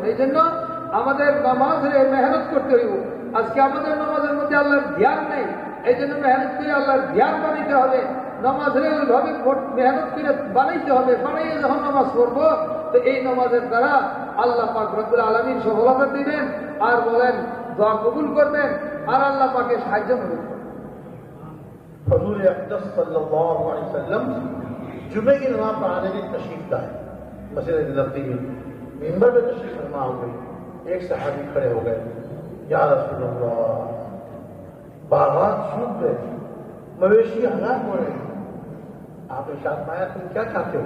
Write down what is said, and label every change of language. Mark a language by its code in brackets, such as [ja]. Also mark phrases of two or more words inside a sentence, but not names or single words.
[bn] এই জন্য আমাদের নামাজে মেহনত করতে হইব. আজকে আমাদের নামাজের মধ্যে আল্লাহর ধ্যান নেই, এই জন্য মেহনত করে আল্লাহর ধ্যান বানাইতে হবে, নামাজের ওইভাবে মেহনত করে বানাইতে হবে। বানাইয়ে যখন নামাজ পড়বো তো এই নামাজের দ্বারা আল্লাহ পাক [ar] رب العالمين [bn] সফলতা দিবেন, আর বলেন দোয়া কবুল করবেন, আর আল্লাহ পাকে সাহায্য করবেন। [ur] حضور اقدس [ar] صلی اللہ علیہ وسلم [ur] جمعے کی نماز پڑھانے کی تشریف لائے مسجد نبوی میں، ممبر پہ تشریف فرما ہو گئی، ایک صحابی کھڑے ہو گئے، [ar] یا رسول اللہ [ur] باغات سوکھ گئے، مویشی ہلاک ہو رہے ہیں، آپ نے ارشاد فرمایا تم کیا چاہتے ہو؟